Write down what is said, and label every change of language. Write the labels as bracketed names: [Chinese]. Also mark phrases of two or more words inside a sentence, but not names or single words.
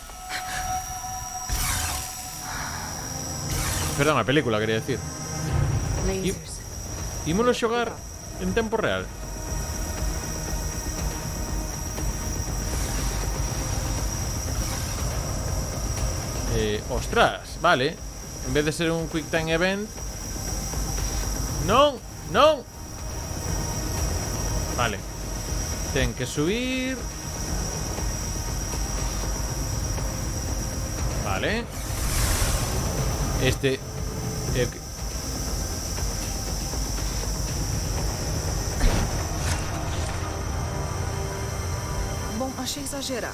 [Galician] Perdón, a película, quería decir. Ímonos xogar en tempo real. Ostras, vale. En vez de ser un [English] quick time event. [Galician] Non, non. Vale. ten que subir. Vale. Este... Bom, achei exagerado.